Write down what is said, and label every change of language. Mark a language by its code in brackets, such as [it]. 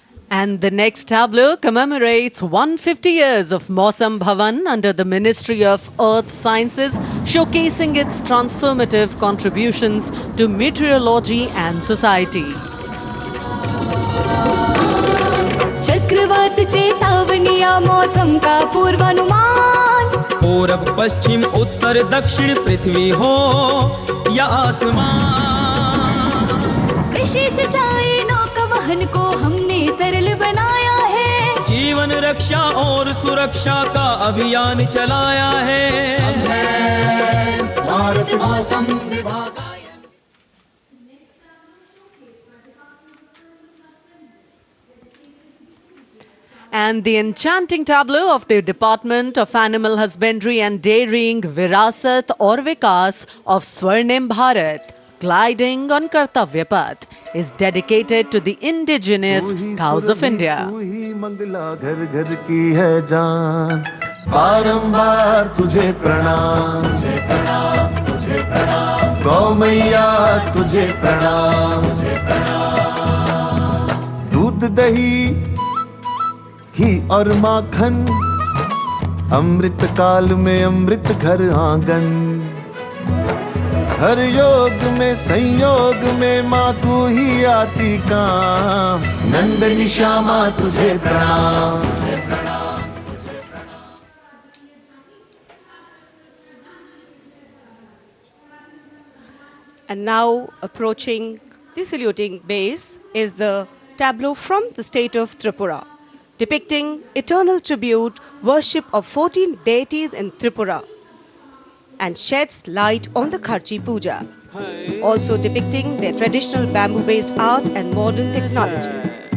[en] And the next tableau commemorates 150 years of Mausam Bhavan under the Ministry of Earth Sciences, showcasing its transformative contributions to meteorology and society. [hi] चक्रवात चेतावनिया मौसम का पूर्वानुमान, पूरब पश्चिम उत्तर दक्षिण पृथ्वी हो या आसमान, कृषि सिंचाई नौका वहन को हमने सरल बनाया है, जीवन रक्षा और सुरक्षा का अभियान चलाया है। भारत मौसम विभाग। [en] And the enchanting tableau of the Department of Animal Husbandry and Dairying, Virasat or Vikas of Swarnim Bharat, gliding on Kartavya Path, is dedicated to the indigenous cows of India. [hi] तू ही मंगला घर घर की है जान, बारंबार तुझे प्रणाम, तुझे प्रणाम, तुझे प्रणाम, गौ मैया तुझे प्रणाम, तुझे प्रणाम। दूध दही घी और माखन, अमृत काल में अमृत घर आंगन, हर योग में संयोग में माँ तू ही आती काम, नंदनी श्यामा तुझे प्रणाम, तुझे प्रणाम, तुझे प्रणाम। [en] And now approaching the saluting base is the tableau from the state of Tripura, depicting eternal tribute worship of 14 deities in Tripura and sheds light on the Kharchi Puja, also depicting their traditional bamboo-based art and modern technology.